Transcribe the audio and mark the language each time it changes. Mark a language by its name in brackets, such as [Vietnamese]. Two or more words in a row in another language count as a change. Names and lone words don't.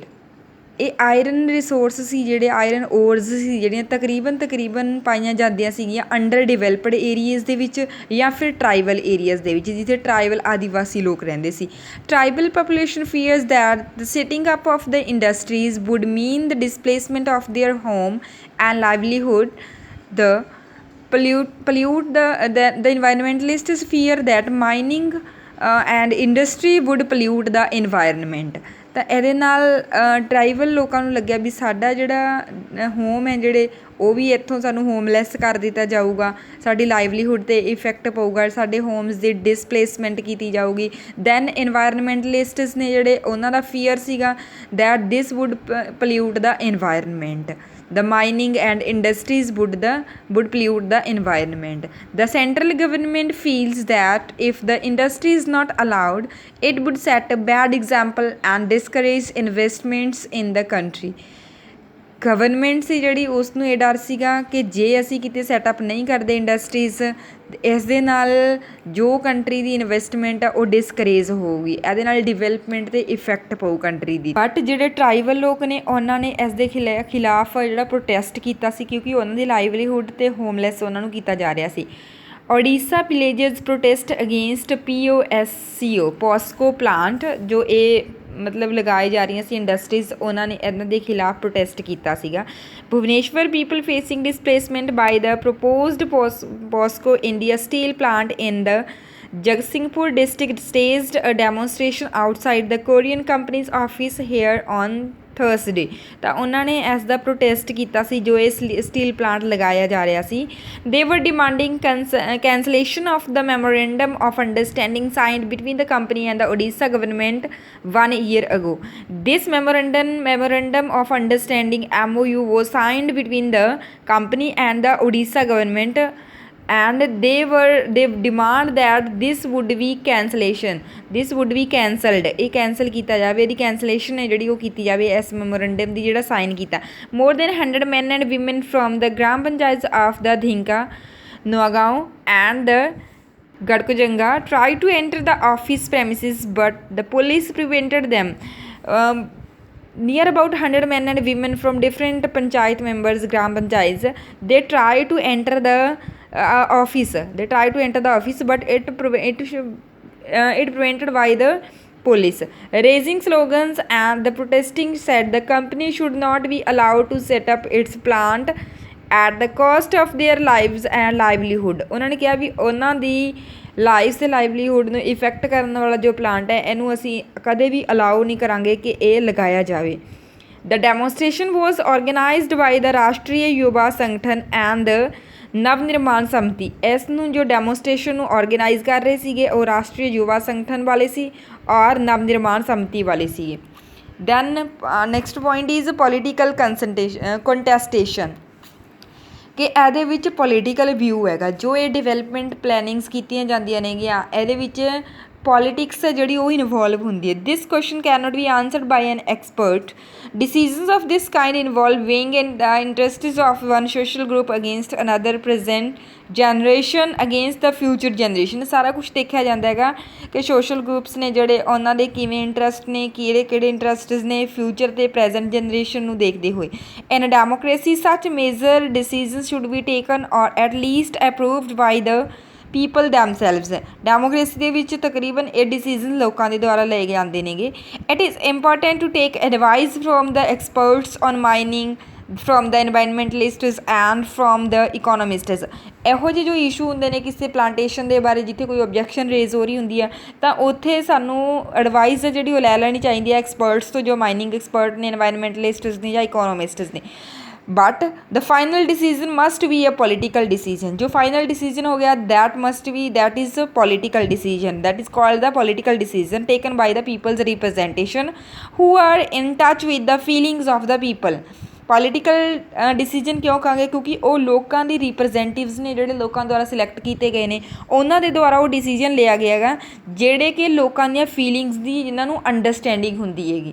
[Punjabi] ਇਹ [English] iron resource [Punjabi] ਸੀ ਜਿਹੜੇ [English] iron ores [Punjabi] ਸੀ ਜਿਹੜੀਆਂ ਤਕਰੀਬਨ ਪਾਈਆਂ ਜਾਂਦੀਆਂ ਸੀਗੀਆਂ [English] under developed areas [Punjabi] ਦੇ ਵਿੱਚ ਜਾਂ ਫਿਰ [English] tribal areas [Punjabi] ਦੇ ਵਿੱਚ, ਜਿੱਥੇ ਟਰਾਈਬਲ ਆਦੀਵਾਸੀ ਲੋਕ ਰਹਿੰਦੇ ਸੀ. [English] tribal population fears that the sitting up of the industries would mean the displacement of their home and livelihood. ਦ pollute the environmentalists fear that mining and industry would pollute the environment. [Punjabi] ਤਾਂ ਇਹਦੇ ਨਾਲ ਟਰਾਈਬਲ ਲੋਕਾਂ ਨੂੰ ਲੱਗਿਆ ਵੀ ਸਾਡਾ ਜਿਹੜਾ ਹੋਮ ਹੈ ਜਿਹੜੇ ਉਹ ਵੀ ਇੱਥੋਂ ਸਾਨੂੰ ਹੋਮਲੈਸ ਕਰ ਦਿੱਤਾ ਜਾਊਗਾ, ਸਾਡੀ ਲਾਈਵਲੀਹੁੱਡ 'ਤੇ ਇਫੈਕਟ ਪਊਗਾ, ਸਾਡੇ ਹੋਮਸ ਦੀ ਡਿਸਪਲੇਸਮੈਂਟ ਕੀਤੀ ਜਾਊਗੀ. [English] then environmentalists [Punjabi] ਨੇ ਜਿਹੜੇ ਉਹਨਾਂ ਦਾ ਫੀਅਰ ਸੀਗਾ [English] that this would pollute the environment. The mining and industries would pollute the environment. The central government feels that if the industry is not allowed, it would set a bad example and discourage investments in the country. [Punjabi] ਗਵਰਨਮੈਂਟ ਸੀ ਜਿਹੜੀ ਉਸ ਨੂੰ ਇਹ ਡਰ ਸੀਗਾ ਕਿ ਜੇ ਅਸੀਂ ਕਿਤੇ ਸੈਟਅਪ ਨਹੀਂ ਕਰਦੇ ਇੰਡਸਟਰੀਜ਼, ਇਸ ਦੇ ਨਾਲ ਜੋ ਕੰਟਰੀ ਦੀ ਇਨਵੈਸਟਮੈਂਟ ਆ ਉਹ ਡਿਸਕਰੇਜ ਹੋਊਗੀ, ਇਹਦੇ ਨਾਲ ਡਿਵੈਲਪਮੈਂਟ 'ਤੇ ਇਫੈਕਟ ਪਊ ਕੰਟਰੀ ਦੀ. ਬਟ ਜਿਹੜੇ ਟਰਾਈਬਲ ਲੋਕ ਨੇ ਉਹਨਾਂ ਨੇ ਇਸ ਦੇ ਖਿਲਾਫ ਜਿਹੜਾ ਪ੍ਰੋਟੈਸਟ ਕੀਤਾ ਸੀ, ਕਿਉਂਕਿ ਉਹਨਾਂ ਦੀ ਲਾਈਵਲੀਹੁੱਡ 'ਤੇ ਹੋਮਲੈਸ ਉਹਨਾਂ ਨੂੰ ਕੀਤਾ ਜਾ ਰਿਹਾ ਸੀ. Odisha villagers protest against POSCO plant ਜੋ ਇਹ ਮਤਲਬ ਲਗਾਏ ਜਾ ਰਹੀਆਂ ਸੀ ਇੰਡਸਟਰੀਜ਼, ਉਹਨਾਂ ਨੇ ਇਹਨਾਂ ਦੇ ਖਿਲਾਫ ਪ੍ਰੋਟੈਸਟ ਕੀਤਾ ਸੀਗਾ. [English] Bhubaneswar people facing displacement by the proposed POSCO India steel plant in the Jagatsinghpur district staged a demonstration outside the Korean company's office here on Thursday. [Punjabi] ਤਾਂ ਉਹਨਾਂ ਨੇ ਇਸ ਦਾ ਪ੍ਰੋਟੈਸਟ ਕੀਤਾ ਸੀ ਜੋ ਇਹ [English] steel plant [Punjabi] ਲਗਾਇਆ ਜਾ ਰਿਹਾ ਸੀ. [English] They were demanding cancellation of the memorandum of understanding signed between the company and the Odisha government 1 year ago. This memorandum of understanding MOU was signed between the company and the Odisha government, and they demand that this would be cancelled. [Punjabi] ਇਹ ਕੈਂਸਲ ਕੀਤਾ ਜਾਵੇ, ਇਹਦੀ ਕੈਂਸਲੇਸ਼ਨ ਹੈ ਜਿਹੜੀ ਉਹ ਕੀਤੀ ਜਾਵੇ ਇਸ ਮੈਮੋਰੈਂਡਮ ਦੀ ਜਿਹੜਾ ਸਾਈਨ ਕੀਤਾ. [English] More than 100 men and women from the Gram Panchayats of the Dhinka, Nuagaon and the Gadkojanga tried to enter the office premises, but the police prevented them. Near about 100 men and women from different panchayat members, Gram Panchayats, they tried to enter the office. But it prevented by the police. Raising slogans, and the protesting said the company should not be allowed to set up its plant at the cost of their lives and livelihood. [Punjabi] ਉਹਨਾਂ ਨੇ ਕਿਹਾ ਵੀ ਉਹਨਾਂ ਦੀ ਲਾਈਫ ਅਤੇ ਲਾਈਵਲੀਹੁੱਡ ਨੂੰ ਇਫੈਕਟ ਕਰਨ ਵਾਲਾ ਜੋ ਪਲਾਂਟ ਹੈ ਇਹਨੂੰ ਅਸੀਂ ਕਦੇ ਵੀ ਅਲਾਓ ਨਹੀਂ ਕਰਾਂਗੇ ਕਿ ਇਹ ਲਗਾਇਆ ਜਾਵੇ. [English] The demonstration was organized by the Rashtriya Yuva Sangathan and the ਨਵ ਨਿਰਮਾਣ ਸਮਿਤੀ। [Punjabi] ਇਸ ਨੂੰ ਜੋ ਡੈਮੋਸਟ੍ਰੇਸ਼ਨ ਨੂੰ ਔਰਗੇਨਾਈਜ਼ ਕਰ ਰਹੇ ਸੀਗੇ ਉਹ ਰਾਸ਼ਟਰੀ ਯੁਵਾ ਸੰਗਠਨ ਵਾਲੇ ਸੀ ਔਰ ਨਵ ਨਿਰਮਾਣ ਸਮਿਤੀ ਵਾਲੇ ਸੀਗੇ। [English] then next point is political contestation [Punjabi] ਕਿ ਇਹਦੇ ਵਿੱਚ [English] political view [Punjabi] ਹੈਗਾ ਜੋ ਇਹ [English] development plannings [Punjabi] ਕੀਤੀਆਂ ਜਾਂਦੀਆਂ ਨੇਗੀਆਂ ਇਹਦੇ ਵਿੱਚ ਪੋਲੀਟਿਕਸ ਹੈ ਜਿਹੜੀ ਉਹ ਇਨਵੋਲਵ ਹੁੰਦੀ ਹੈ। [English] this question cannot be answered by an expert. decisions of this kind involve weighing in the interests of one social group against another, present generation against the future generation। [Punjabi] ਸਾਰਾ ਕੁਛ ਦੇਖਿਆ ਜਾਂਦਾ ਹੈਗਾ ਕਿ [English] social groups [Punjabi] ਨੇ ਜਿਹੜੇ ਉਹਨਾਂ ਦੇ ਕਿਵੇਂ ਇੰਟਰਸਟ ਨੇ ਕਿਹੜੇ ਕਿਹੜੇ ਇੰਟਰਸਟਸ ਨੇ ਫਿਊਚਰ ਅਤੇ [English] present generation [Punjabi] ਨੂੰ ਦੇਖਦੇ ਹੋਏ। [English] in democracy such major decision should be taken or at least approved by the people themselves. [Punjabi] ਡੈਮੋਕ੍ਰੇਸੀ ਦੇ ਵਿੱਚ ਤਕਰੀਬਨ ਇਹ ਡਿਸੀਜ਼ਨ ਲੋਕਾਂ ਦੇ ਦੁਆਰਾ ਲਏ ਜਾਂਦੇ ਨੇਗੇ। [English] it is important to take advice from the experts on mining from the environmentalists and from the economists. [Punjabi] ਇਹੋ ਜਿਹੇ ਜੋ ਇਸ਼ੂ ਹੁੰਦੇ ਨੇ ਕਿਸੇ ਪਲਾਂਟੇਸ਼ਨ ਦੇ ਬਾਰੇ ਜਿੱਥੇ ਕੋਈ [English] objection raise [Punjabi] ਹੋ ਰਹੀ ਹੁੰਦੀ ਆ ਤਾਂ ਉੱਥੇ ਸਾਨੂੰ ਐਡਵਾਈਸ ਜਿਹੜੀ ਉਹ ਲੈ ਲੈਣੀ ਚਾਹੀਦੀ ਹੈ ਐਕਸਪਰਟਸ ਤੋਂ ਜੋ [English] mining expert [Punjabi] ਨੇ ਇਨਵਾਇਰਮੈਂਟਲਿਸਟਸ ਨੇ ਜਾਂ ਇਕੋਨੋਮਿਸਟਸ ਨੇ। [English] but the final decision must be a political decision. [Hindi] जो फाइनल डिसीजन हो गया [English] that is political decision, that is called the political decision taken by the peoples representation who are in touch with the feelings of the people. political decision [Punjabi] ਕਿਉਂ ਕਹਾਂਗੇ ਕਿਉਂਕਿ ਉਹ ਲੋਕਾਂ ਦੀ ਰਿਪਰੈਜ਼ੈਂਟੇਟਿਵਸ ਨੇ ਜਿਹੜੇ ਲੋਕਾਂ ਦੁਆਰਾ ਸਿਲੈਕਟ ਕੀਤੇ ਗਏ ਨੇ ਉਹਨਾਂ ਦੇ ਦੁਆਰਾ ਉਹ ਡਿਸੀਜਨ ਲਿਆ ਗਿਆ ਹੈਗਾ ਜਿਹੜੇ ਕਿ ਲੋਕਾਂ ਦੀਆਂ ਫੀਲਿੰਗਸ ਦੀ ਜਿਨ੍ਹਾਂ ਨੂੰ ਅੰਡਰਸਟੈਂਡਿੰਗ ਹੁੰਦੀ ਹੈਗੀ।